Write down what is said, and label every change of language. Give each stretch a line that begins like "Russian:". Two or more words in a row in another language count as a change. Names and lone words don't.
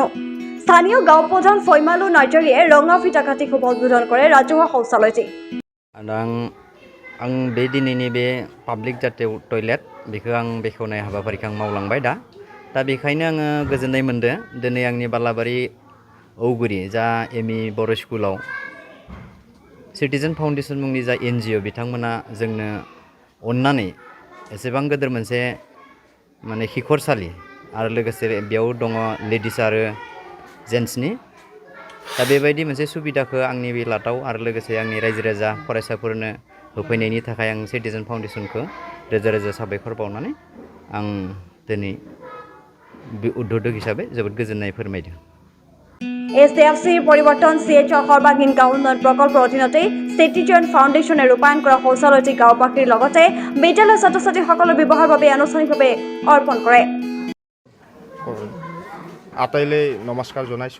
Assamese: স্থানীয় গাঁও প্ৰধান ফৈমালু নাৰ্জাৰীয়ে ৰঙা ফিটা কাটি শুভ উদ্বোধন কৰে ৰাজহুৱা শৌচালয়টি।
Bodo: आं बे दिनैनि बे पाब्लिक जातेव टयलेट बेखौ आं बेखेवनाय हाबाफारिखौ आं मावलांबाय दा बेखायनो आङो गोजोननाय मोनदों दिनै आंनि बालाबारि औगुरि जा एमइ बर' स्कुलाव सिटिजेन फाउन्डेसन मुंनि जा NGO बिथांमोना जोंनो अननानै एसेबां गोदोर मोनसे माने खिखरसालि आरो लोगोसे बेयाव दङ लेडिस आरो जेन्ट्सनि दा बेबायदि मोनसे सुबिदाखौ आंनि बे लाटाव आरो लोगोसे आंनि रायजो राजा फरायसाफोरनो होफैनायनि थाखाय आं सिटिजेन फाउन्डेसनखौ रोजा रोजा साबायखर बावनानै आं दिनै उद्बोधक हिसाबै जोबोद गोजोननाय फोरमायदों।
Assamese: HDFC পৰিৱৰ্তন CHR সৰ্বাংগীন গাঁও উন্নয়ন প্ৰকল্পৰ অধীনতে চিটিজেন ফাউণ্ডেশ্যনে ৰূপায়ণ কৰা শৌচালয়টি গাঁওবাসীৰ লগতে বিদ্যালয়ৰ ছাত্ৰ ছাত্ৰীসকলৰ ব্যৱহাৰৰ বাবে আনুষ্ঠানিকভাৱে অৰ্পণ কৰে। আটাইলৈ নমস্কাৰ জনাইছোঁ।